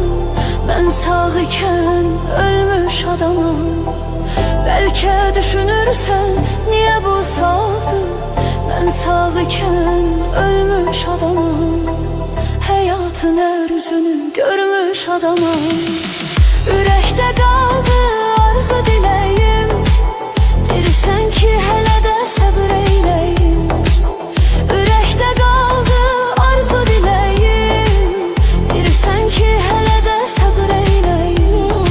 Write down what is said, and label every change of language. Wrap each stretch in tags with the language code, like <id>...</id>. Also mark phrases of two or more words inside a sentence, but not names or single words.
<tr>Ben sağ iken ölmüş adamım. Belki düşünürsen niye bu sağdı? Ben sağ iken ölmüş adamım. Hayatın her yüzünü görmüş adamım.</tr> <az>Ürəkdə qaldı arzu diləyim. Dirsən ki hələ də səbr eyləyim. Ürəkdə qaldı arzu diləyim. Dirsən ki hələ də səbr eyləyim.</az>